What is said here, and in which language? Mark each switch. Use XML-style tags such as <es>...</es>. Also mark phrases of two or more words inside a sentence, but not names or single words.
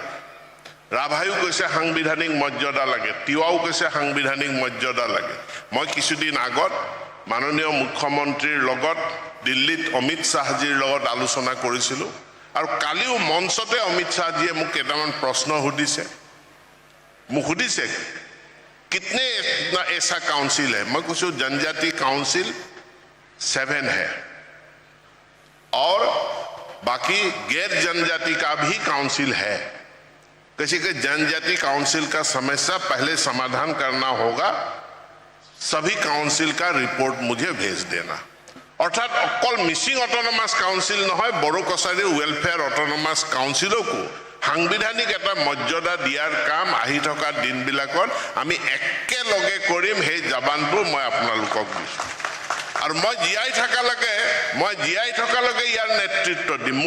<as>ৰাভাইও কৈছে সাংবিধানিক মৰ্যাদা লাগে, তিৱাও কৈছে সাংবিধানিক মৰ্যাদা লাগে। মই কিছুদিন আগত মাননীয় মুখ্যমন্ত্ৰীৰ লগত দিল্লীত অমিত শ্বাহজীৰ লগত আলোচনা কৰিছিলোঁ, আৰু কালিও মঞ্চতে অমিত শ্বাহজীয়ে মোক কেইটামান প্ৰশ্ন সুধিছে।</as> <hi>कितने ऐसा काउंसिल है? मैं कुछ जनजाति काउंसिल 7 है, और बाकी गैर जनजाति का भी काउंसिल है। किसी के जनजाति काउंसिल का समस्या पहले समाधान करना होगा, सभी काउंसिल का रिपोर्ट मुझे भेज देना।</hi> <as>অৰ্থাৎ অকল মিচিং অট'নমাছ কাউন্সিল নহয়, বড়ো কছাৰী ৱেলফেয়াৰ অট'নমাছ কাউন্সিলকো সাংবিধানিক এটা মৰ্যাদা দিয়াৰ কাম আহি থকা দিনবিলাকত আমি একেলগে কৰিম। সেই জাবানটো মই আপোনালোকক দিছোঁ, আৰু মই জীয়াই থকালৈকে ইয়াৰ নেতৃত্ব দিম।</as>